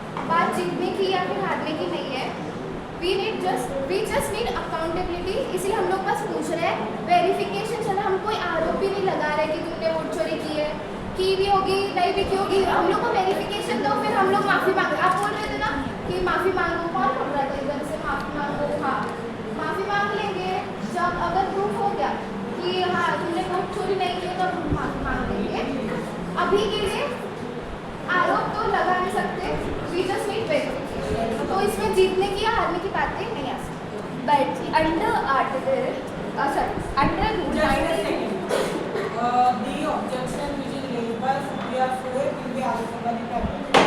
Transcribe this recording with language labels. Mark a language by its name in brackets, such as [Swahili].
[Hindi] बात जीतने की या फिर हारने की नहीं है. [English] We just need accountability. [Hindi] इसलिए हम लोग बस पूछ रहे हैं वेरिफिकेशन. चलो हम कोई आरोप भी नहीं लगा रहे कि तुमने वोट चोरी की है, की भी होगी नहीं भी की होगी. हम लोग को वेरिफिकेशन दो, फिर हम लोग माफी मांगे. आप बोल रहे थे ना कि माफी मांगो. कौन बोल रहा था इधर से माफी मांगो? हाँ, माफी मांग लेंगे जब अगर प्रूफ हो गया कि हाँ तुमने वोट चोरी नहीं की तो हम माफी मांग लेंगे. अभी के लिए आरोप तो लगा नहीं सकते. [English] We just need verification. [Hindi] तो इसमें जीतने की या हारने की बातें नहीं आ सकती. [English] but under article, under rule 19. The objection which is raised by Surya Sure will be answered by the Cabinet.